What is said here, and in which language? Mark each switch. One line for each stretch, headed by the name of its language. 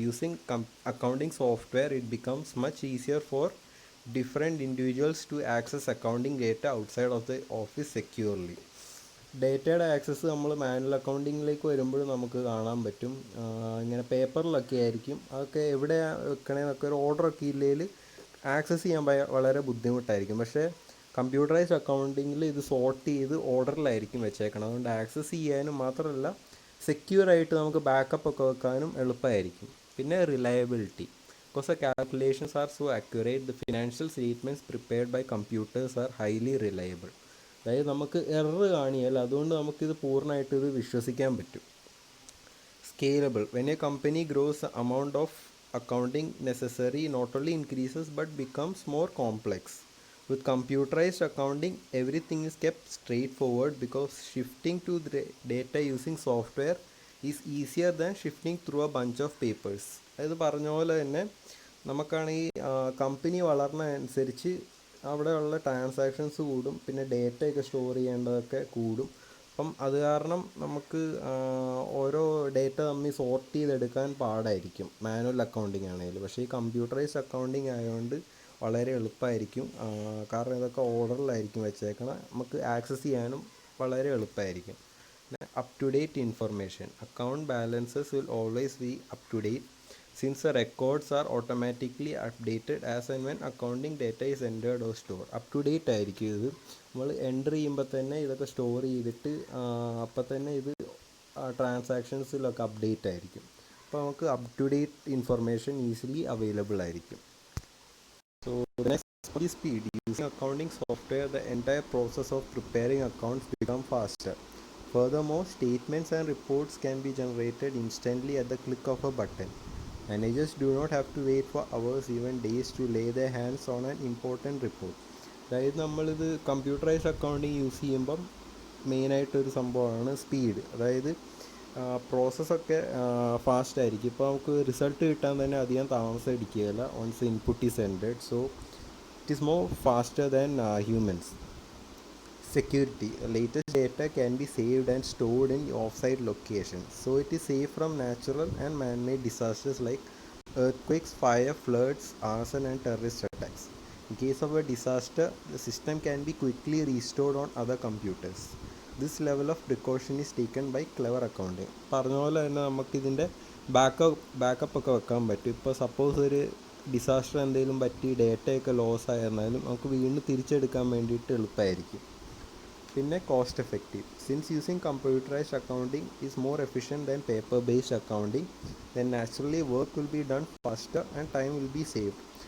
English: Using accounting software, it becomes much easier for different individuals to access accounting data outside of the office securely.
Malayalam: ഡേറ്റയുടെ access നമ്മൾ manual അക്കൗണ്ടിങ്ങിലേക്ക് വരുമ്പോൾ നമുക്ക് കാണാൻ പറ്റും. ഇങ്ങനെ പേപ്പറിലൊക്കെ ആയിരിക്കും, അതൊക്കെ എവിടെ വെക്കണേന്നൊക്കെ ഒരു ഓർഡറൊക്കെ ഇല്ലെങ്കിൽ ആക്സസ് ചെയ്യാൻ വളരെ ബുദ്ധിമുട്ടായിരിക്കും. പക്ഷേ കമ്പ്യൂട്ടറൈസ്ഡ് അക്കൗണ്ടിങ്ങിൽ ഇത് സോർട്ട് ചെയ്ത് ഓർഡറിലായിരിക്കും വെച്ചേക്കണം. അതുകൊണ്ട് ആക്സസ് ചെയ്യാനും മാത്രമല്ല സെക്യൂറായിട്ട് നമുക്ക് ബാക്കപ്പ് ഒക്കെ വെക്കാനും എളുപ്പമായിരിക്കും.
English: പിന്നെ reliability. Because the calculations are so accurate, the financial statements prepared by computers are highly reliable.
Malayalam: അതായത് നമുക്ക് എറർ കാണിയാൽ അതുകൊണ്ട് നമുക്കിത് പൂർണ്ണമായിട്ട് ഇത് വിശ്വസിക്കാൻ പറ്റും.
English: Scalable. When a company grows amount of accounting necessary not only increases but becomes more complex. With computerized accounting, everything is kept straightforward because shifting to the data using software is easier than shifting through a bunch of papers.
Malayalam: അതായത് പറഞ്ഞ പോലെ തന്നെ നമുക്കാണെങ്കിൽ company വളർന്ന അനുസരിച്ച് അവിടെയുള്ള transactions കൂടും, പിന്നെ ഡേറ്റയൊക്കെ സ്റ്റോർ ചെയ്യേണ്ടതൊക്കെ കൂടും. അപ്പം അത് കാരണം നമുക്ക് ഓരോ ഡേറ്റ തമ്മിൽ സോർട്ട് ചെയ്തെടുക്കാൻ പാടായിരിക്കും മാനുവൽ അക്കൗണ്ടിങ് ആണെങ്കിൽ. പക്ഷേ ഈ കമ്പ്യൂട്ടറൈസ്ഡ് അക്കൗണ്ടിങ് ആയതുകൊണ്ട് വളരെ എളുപ്പമായിരിക്കും, കാരണം ഇതൊക്കെ ഓർഡറിലായിരിക്കും വെച്ചേക്കണം, നമുക്ക് ആക്സസ് ചെയ്യാനും വളരെ എളുപ്പമായിരിക്കും.
English: Up to date information. Account balances will always be up to date since the records are automatically updated as and when accounting data is entered or store.
Malayalam: Up to date ആയിരിക്കും ഇത്. നമ്മൾ enter ചെയ്യുമ്പോൾ തന്നെ ഇതൊക്കെ store ചെയ്തിട്ട് അപ്പം തന്നെ ഇത് ട്രാൻസാക്ഷൻസിലൊക്കെ അപ്ഡേറ്റ് ആയിരിക്കും. അപ്പോൾ നമുക്ക് up to date information easily available ആയിരിക്കും.
English: So the next is speed. Using accounting software, the entire process of preparing accounts become faster. Furthermore, statements and reports can be generated instantly at the click of a button. Managers do not have to wait for hours, even days, to lay their hands on an important report.
Malayalam: അതായത് നമ്മളിത് computerised accounting use ചെയ്യുമ്പം മെയിനായിട്ടൊരു സംഭവമാണ് speed. അതായത് പ്രോസസ്സൊക്കെ fast ആയിരിക്കും. ഇപ്പോൾ നമുക്ക് result കിട്ടാൻ തന്നെ അധികം താമസം എടുക്കുകയില്ല
English: Once input is entered. So it is more faster than humans. Security. Latest data can be saved and stored in off-site locations, so it is safe from natural and man-made disasters like earthquakes, fire, floods, arson and terrorist attacks. In case of a disaster, the system can be quickly restored on other computers. This level of precaution is taken by clever accounting.
Malayalam: പറഞ്ഞ പോലെ തന്നെ നമുക്കിതിൻ്റെ backup ഒക്കെ വെക്കാൻ പറ്റും. ഇപ്പോൾ suppose ഒരു disaster എന്തെങ്കിലും പറ്റി ഡേറ്റയൊക്കെ ലോസ് ആയിരുന്നാലും നമുക്ക് വീണ്ടും തിരിച്ചെടുക്കാൻ വേണ്ടിയിട്ട് എളുപ്പമായിരിക്കും.
English: പിന്നെ cost effective. Since using computerised accounting is more efficient than paper based accounting, then naturally work will be done faster and time will be saved.